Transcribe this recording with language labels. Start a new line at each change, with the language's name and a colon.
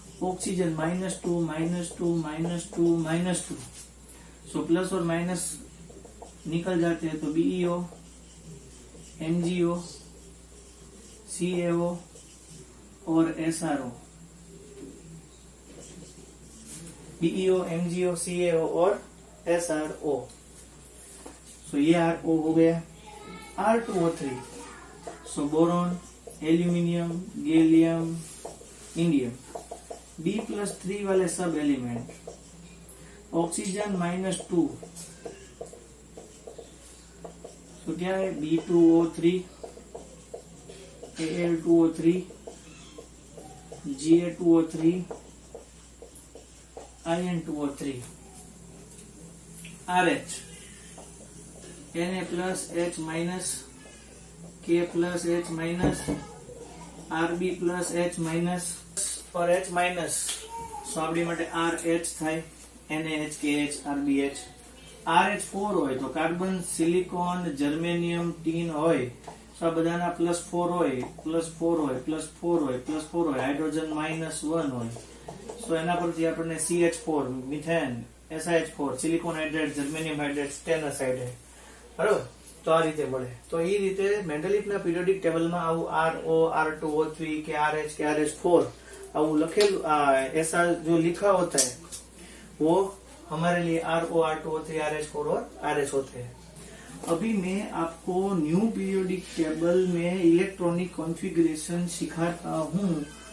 Hindi: Oxygen -2 -2 -2 -2, so plus और minus निकल जाते हैं, तो BeO, MgO, CaO और SrO। BeO, MgO, CaO और SrO। सो ये RO हो गया। R2O3, सो boron, aluminium, gallium, indium. B+3 वाले सब एलिमेंट। ऑक्सीजन -2, तो क्या है?
Gujarati: B2O3, Al2O3, Ga2O3, In2O3, RH, Na+H-, K+H-, Rb+H- और H-, सो આપણી માટે RH થાય, NaH, KH, RbH। RH4 હોય તો કાર્બન, સિલિકોન, જર્મેનિયમ, ટીન હોય, તો આ બધાના +4 હોય, +4 હોય, +4 હોય, +4 હોય, હાઇડ્રોજન -1 હોય, તો એના પરથી આપણને CH4, methane, SiH4, silicon hydrate, germanium hydrate, સ્ટેનસ hydrate, બરાબર? તો આ રીતે મળે। તો એ રીતે મેન્ડલીવના પીરિયોડિક ટેબલમાં આવું RO, R2O3 કે RH કે RH4 આવું લખેલું,
Hindi: ऐसा जो लिखा होता है वो हमारे लिए RO, R2O3, RH4 और RH होते हैं। अभी मैं आपको न्यू पीरियोडिक टेबल में इलेक्ट्रॉनिक कॉन्फ़िगरेशन सिखाता हूँ।